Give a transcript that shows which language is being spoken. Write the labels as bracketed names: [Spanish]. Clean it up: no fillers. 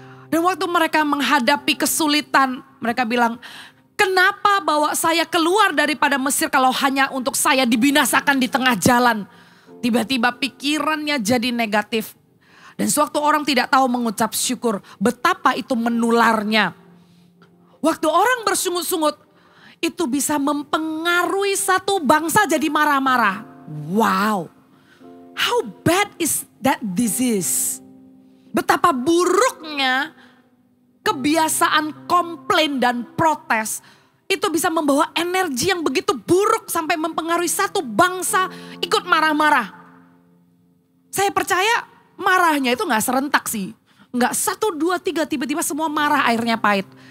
[Indonesian] Dan waktu mereka menghadapi kesulitan, mereka bilang, kenapa bawa saya keluar daripada Mesir kalau hanya untuk saya dibinasakan di tengah jalan? Tiba-tiba pikirannya jadi negatif. Dan sewaktu orang tidak tahu mengucap syukur, betapa itu menularnya. Waktu orang bersungut-sungut, itu bisa mempengaruhi satu bangsa jadi marah-marah. [English] Wow, how bad is that disease? [Indonesian] Betapa buruknya kebiasaan komplain dan protes itu bisa membawa energi yang begitu buruk sampai mempengaruhi satu bangsa ikut marah-marah. Saya percaya marahnya itu gak serentak sih. Gak 1, 2, 3 tiba-tiba semua marah airnya pahit.